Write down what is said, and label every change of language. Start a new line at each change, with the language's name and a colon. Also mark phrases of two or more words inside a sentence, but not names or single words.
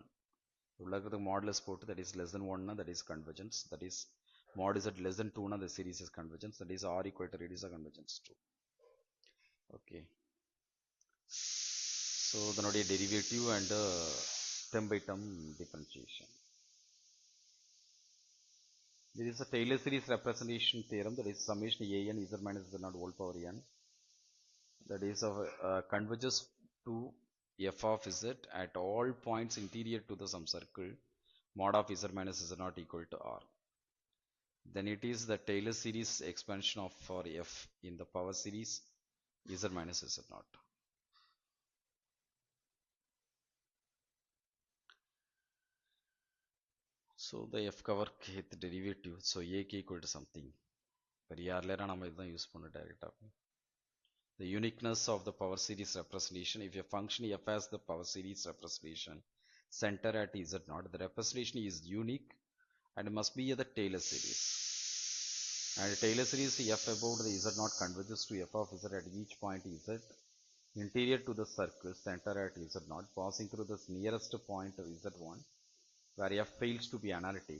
English: The modulus port, that is less than 1, that is convergence, that is mod z less than 2, the series is convergence, that is r equal to radius of convergence 2. Okay, so the node derivative and term by term differentiation. There is a Taylor series representation theorem, that is summation a n z minus z naught whole power n, that is converges to f of z at all points interior to the some circle mod of z minus z naught equal to r. Then it is the Taylor series expansion of for f in the power series z minus z naught. So the f cover kth derivative, so a k equal to something. But earlier
Tamil: நம்ம இதான் யூஸ் பண்ண டைரக்டா.
English: The uniqueness of the power series representation, if a function f has the power series representation center at z naught, the representation is unique and must be the Taylor series. And Taylor series f about the z naught converges to f of z at each point z interior to the circle center at z naught passing through the nearest point of z1 where f fails to be analytic.